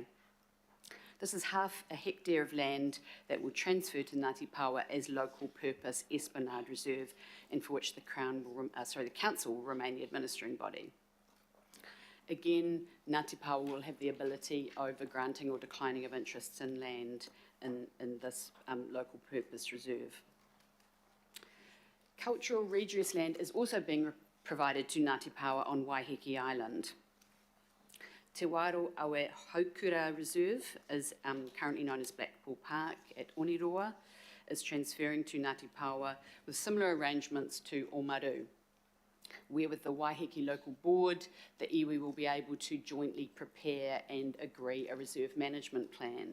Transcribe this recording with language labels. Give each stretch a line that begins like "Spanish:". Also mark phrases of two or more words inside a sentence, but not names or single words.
English: This is half a hectare of land that will transfer to Ngāti Paoa as local purpose Esplanade Reserve, and for which the Council will remain the administering body. Again, Ngāti Paoa will have the ability over granting or declining of interests in land in this local purpose reserve. Cultural redress land is also being provided to Ngāti Paoa on Waiheke Island. Te Waro Awe Haukura Reserve is currently known as Blackpool Park at Oniroa, is transferring to Ngāti Paoa with similar arrangements to Omaru, where with the Waiheke Local Board, the iwi will be able to jointly prepare and agree a reserve management plan.